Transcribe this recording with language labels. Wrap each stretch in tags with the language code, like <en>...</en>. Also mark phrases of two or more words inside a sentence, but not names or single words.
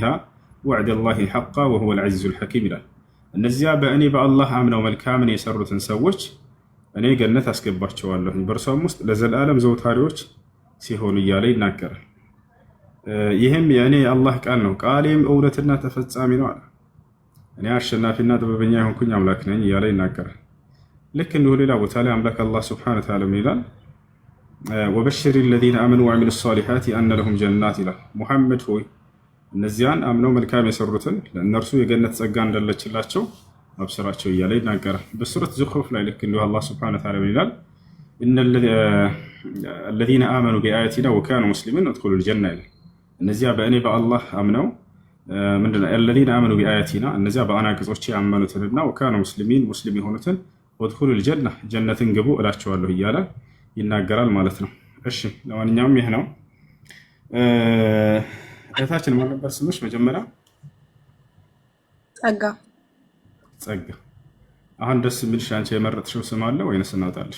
<ar>وعد الله حقا وهو العزيز الحكيم</ar> <am>ይላል። እነዚያ በእኔ በአላህ አምነው መልካምን የሰሩትን ሰዎች እኔ ገነት አስገባቸዋለሁ በእርሷም ውስጥ ለዘላለም ዘውታሪዎች ሲሆኑ እያለ ይናገራል። ይህም የእኔ የአላህ ቃል ነው፣ ቃሌም እውነትና ተፈጻሚ ነው አለ። እኔ አሸናፊና ጥበበኛ የሆንኩኝ አምላክ ነኝ እያለ ይናገራል። ልክ እንዲሁ ሌላ ቦታ ላይ አምላክ አላህ</am> <ar>سبحانه وتعالى</ar> <am>ይላል</am> <ar>وبشر الذين آمنوا وعملوا الصالحات أن لهم جنات</ar> <am>ይላል። ሙሐመድ ሆይ እነዚያን አምነው መልካም የሰሩትን ለእነርሱ የገነት ጸጋ እንደለችላቸው አብስራቸው እያለ ይናገራል። በሱረት ዙኽሩፍ ላይ ልክ እንዲሁ አላህ</am> <ar>سبحانه وتعالى</ar> <am>ይላል</am> <ar>الذين آمنوا بآياتنا وكانوا مسلمين ادخلوا الجنة</ar> <am>ይላል። እነዚያ በእኔ በአላህ አምነው ምንድነው</am> <ar>الذين آمنوا بآياتنا</ar> <am>እነዚያ በአናቅጾቼ ያመኑትንና</am> <ar>وكانوا مسلمين</ar> <am>ሙስሊም የሆኑትን</am> <ar>ادخلوا الجنة</ar> <am>ጀነትን ግቡ እላቸዋለሁ እያለ ይናገራል ማለት ነው። እሺ ለማንኛውም ይህ ነው። እህታችን ማን ነበር ስምሽ መጀመሪያ? ጸጋ። ጸጋ። አሁን ደስ የሚልሽ አንቺ የመረጥሽው ስም አለ ወይንስ እናውጣልሽ?</am>